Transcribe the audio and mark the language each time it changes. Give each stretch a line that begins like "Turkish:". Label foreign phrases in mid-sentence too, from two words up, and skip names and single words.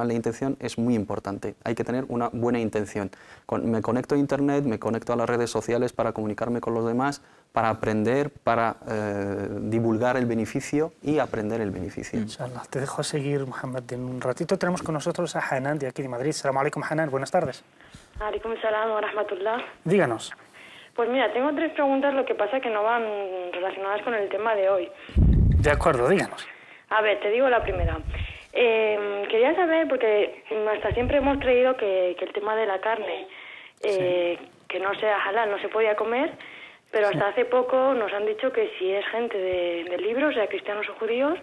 Spanish: La intención es muy importante, hay que tener una buena intención. Me conecto a Internet, me conecto a las redes sociales para comunicarme con los demás, para aprender, para divulgar el beneficio y aprender el beneficio.
Arabic: إن شاء الله.
Spanish: Te dejo seguir, Mohamed, en un ratito. Tenemos con nosotros a Hanan, de aquí de Madrid.
Arabic: السلام عليكم, Hanan.
Spanish: Buenas tardes.
Arabic: عليكم السلام ورحمة الله.
Spanish: Díganos. Pues mira, tengo 3 preguntas, lo que pasa que no van relacionadas con el tema de hoy. De acuerdo, díganos. A ver, te digo la primera. Quería saber, porque hasta siempre hemos creído que el tema de la carne, que no sea halal, no se podía comer, pero hasta hace poco nos han dicho que si es gente del libro, o sea, cristianos o judíos,